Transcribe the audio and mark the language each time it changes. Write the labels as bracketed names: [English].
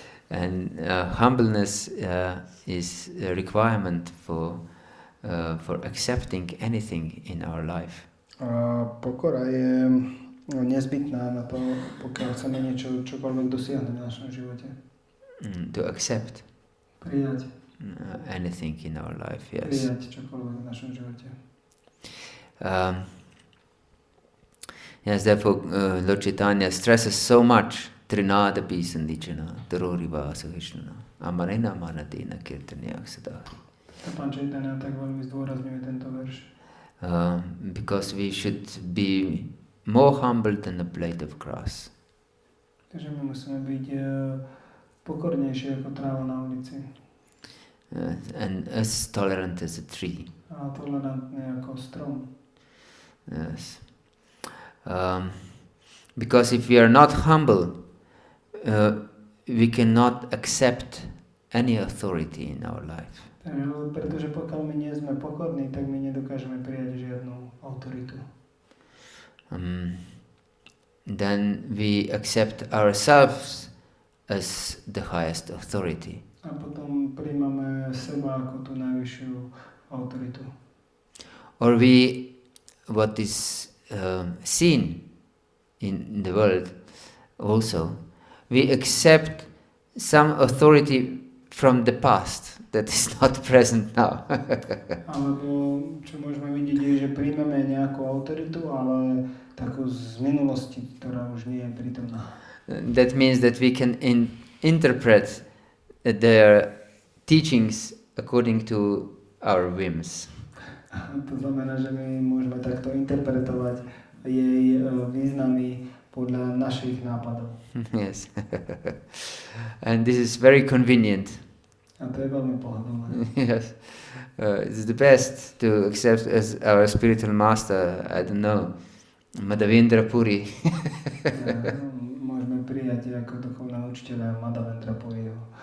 [English] And humbleness is a requirement for accepting anything in our life. [Slovak] A pokora je nezbytná na to, pokiaľ chceme čokoľvek dosiahnuť v našom živote. [English] To accept [Slovak] Prijať. [English] Anything in our life, yes. [Slovak] Prijať čokoľvek v našom živote. [English] Yes, therefore Lord Chaitanya stresses so much [Sanskrit] Trinada Pisandicana, Taroriva Sahishnana, Amarena Manadina Kirtaniak Sada. [Slovak] Pán Chaitanya tak veľmi zdôrazňuje tento verš. [English] Because we should be more humble than a blade of grass. [Slovak] Takže my musíme byť pokornejší ako tráva na ulici. [English] And as tolerant as a tree. [Slovak] A tolerantný ako strom. [English] Yes. Because if we are not humble, we cannot accept any authority in our life. [Slovak] Pretože pokiaľ my nie sme pokorní, tak my nedokážeme prijať žiadnu autoritu. [English] Then we accept ourselves as the highest authority. [Slovak] A potom príjmame seba ako tú najvyššiu autoritu. [English] Or what is seen in the world also, we accept some authority from the past that is not present now. [Slovak] Alebo čo môžeme vidieť je, že príjmeme nejakú autoritu, ale takú z minulosti, ktorá už nie je prítomná. [English] That means that we can interpret their teachings according to our whims. [Slovak] To znamená, že my môžeme takto interpretovať jej významy podľa našich nápadov. [English] Yes. And this is very convenient. [Slovak] A to je veľmi pohodlné. [English] Yes. It's the best to accept as our spiritual master, I don't know, Madhavendra Puri. [Slovak] Môžeme prijať ako duchovného učiteľa Madhavendra Puriho.